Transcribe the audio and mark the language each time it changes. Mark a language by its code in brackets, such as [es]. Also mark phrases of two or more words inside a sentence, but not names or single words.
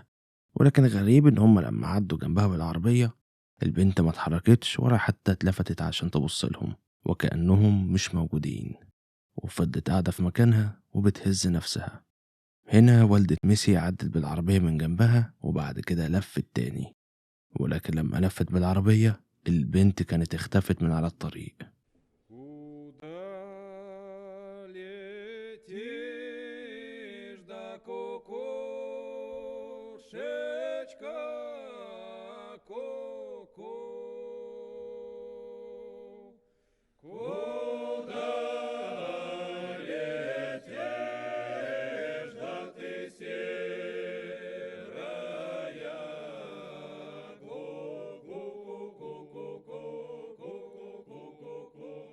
[ar] ولكن غريب إن هما لما عدوا جنبها بالعربية البنت ما اتحركتش ولا حتى اتلفتت عشان تبص لهم، وكأنهم مش موجودين، وفضلت قاعدة في مكانها وبتهز نفسها. هنا والدة ميسي عدت بالعربية من جنبها وبعد كده لفت تاني، ولكن لما لفت بالعربية البنت كانت اختفت من على الطريق. [ru] Куда летишь, да кукушечка, ку-ку? Куда летишь, да ты серая, ку-ку-ку-ку-ку-ку-ку-ку-ку-ку?